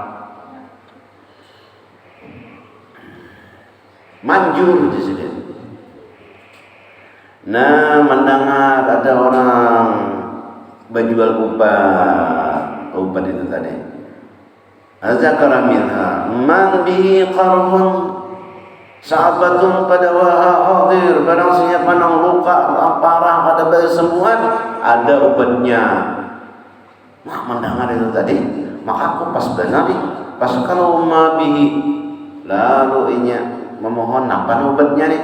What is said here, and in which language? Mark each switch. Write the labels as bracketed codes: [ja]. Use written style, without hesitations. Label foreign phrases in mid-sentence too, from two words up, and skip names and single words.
[bjn] Manjur di sini. Nah, mendengar ada orang berjual obat itu tadi. [ar] Azakara minha man bihi qarhun sahabatun [bjn] pada hadir. Barang siapa nang luka parah ada semua ada obatnya. Nah, mendengar itu tadi, maka aku pas benar pas kalau [ar] ma bihi [bjn] lalu inya memohon apa obatnya nih.